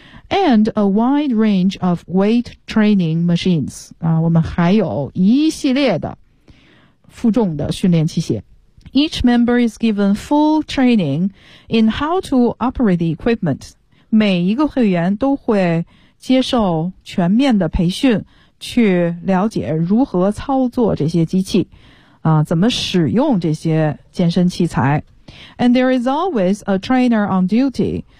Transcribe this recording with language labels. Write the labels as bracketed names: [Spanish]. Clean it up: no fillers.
[English] And a wide range of weight training machines. [Chinese] 啊，我们还有一系列的负重的训练器械。 [English] Each member is given full training in how to operate the equipment. [Chinese] 每一个会员都会接受全面的培训，去了解如何操作这些机器，啊，怎么使用这些健身器材。 [English] And there is always a trainer on duty.